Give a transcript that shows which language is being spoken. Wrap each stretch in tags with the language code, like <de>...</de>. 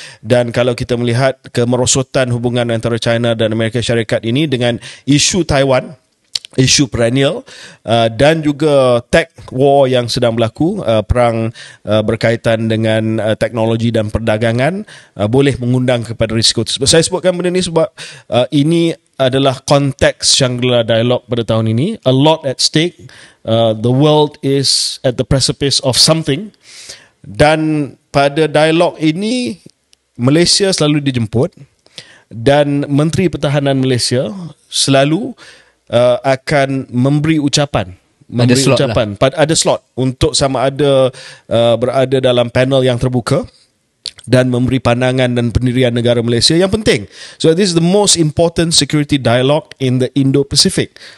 <ms>Dan kalau kita melihat kemerosotan hubungan antara China dan Amerika Syarikat ini dengan isu Taiwan, isu perennial, dan juga tech war yang sedang berlaku, perang berkaitan dengan teknologi dan perdagangan, boleh mengundang kepada risiko tersebut. Saya sebutkan benda ini sebab ini adalah konteks Shangri-La Dialogue pada tahun ini.</ms> <en>A lot at stake. The world is at the precipice of something.</en> <ms>Dan pada dialog ini, Malaysia selalu dijemput, dan Menteri Pertahanan Malaysia selalu akan memberi ucapan. Ada slot untuk sama ada berada dalam panel yang terbuka dan memberi pandangan dan pendirian negara Malaysia yang penting.</ms> <en>So this is the most important security dialogue in the Indo-Pacific.</en>